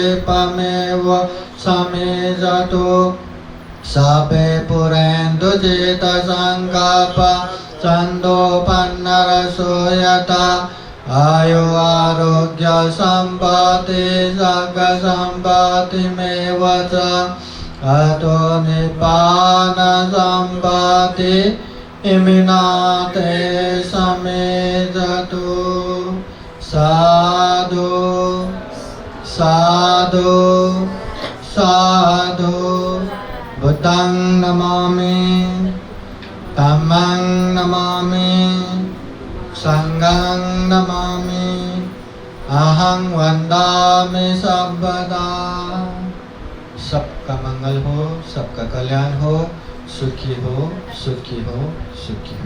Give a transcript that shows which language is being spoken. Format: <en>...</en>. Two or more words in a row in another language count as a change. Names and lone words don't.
<pi>पमेव समेजतु सापे पुरेन्दु चेतसङ्कल्पा चन्दोपन्नरसो यथा आयु आरोग्य सम्पत्ति सर्गसम्पत्तिमेव च अतो निब्बान सम्पत्ति इमिनाते समेजतु साधु साधु साधु बुद्धं नमामि धम्मं नमामि संघं नमामि अहं वन्दामि सर्वदा।</pi> <hi>सबका मंगल हो, सबका कल्याण हो, सुखी हो, सुखी हो, सुखी हो।</hi>